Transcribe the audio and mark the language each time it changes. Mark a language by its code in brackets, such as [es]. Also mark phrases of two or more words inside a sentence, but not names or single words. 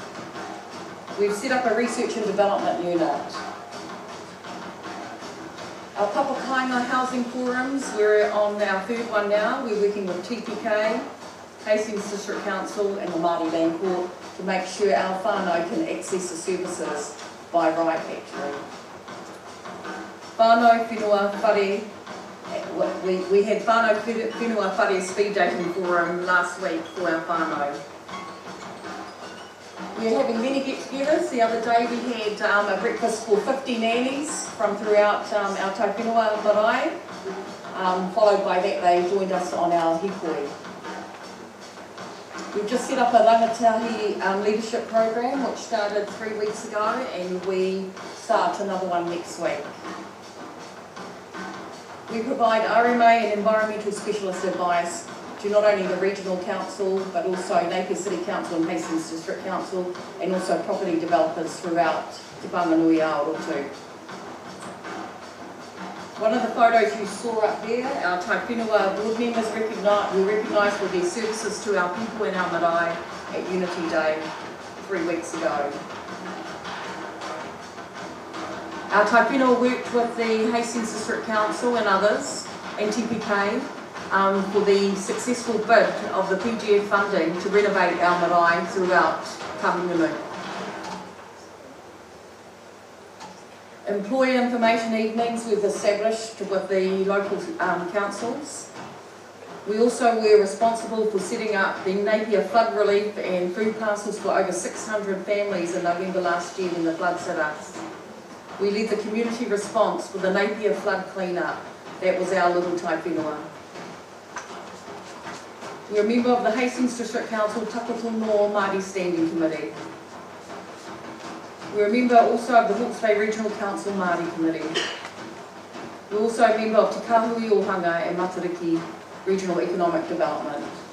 [en] We've set up a research and development unit. Our Papakainga housing forums, we're on our third one now. We're working with TPK, Hastings District Council and the Māori Land Court to make sure our whānau can access the services by right actually. [mi] Whānau whenua whare, [en] we had [mi] whānau whenua whare [en] speed dating forum last week for our whānau. We're having many get-togethers. The other day we had a breakfast for 50 nannies from throughout our [mi] tai whenua marae. [en] Followed by that they joined us on our hikoi. We've just set up a rangatahi leadership program which started 3 weeks ago and we start another one next week. We provide RMA and environmental specialist advice to not only the Regional Council but also Napier City Council and Hastings District Council and also property developers throughout Te Whanganui Orotu. One of the photos you saw up there, our [mi] tai whenua [en] board members were recognised for their services to our people in our marae at Unity Day 3 weeks ago. Our [mi] tai whenua [en] worked with the Hastings District Council and others and TPK for the successful bid of the PGF funding to renovate our marae throughout Whanganui. Employee information evenings we've established with the local councils. We also were responsible for setting up the Napier flood relief and food parcels for over 600 families in November last year when the floods hit us. We led the community response for the Napier flood clean-up. That was our little [mi] tai whenua. [en] We're a member of the Hastings District Council Takoto Noa Māori Standing Committee. We're a member also of the Hawke's Bay Regional Council Māori Committee. We're also a member of Te Kahui Ohanga and Matariki Regional Economic Development.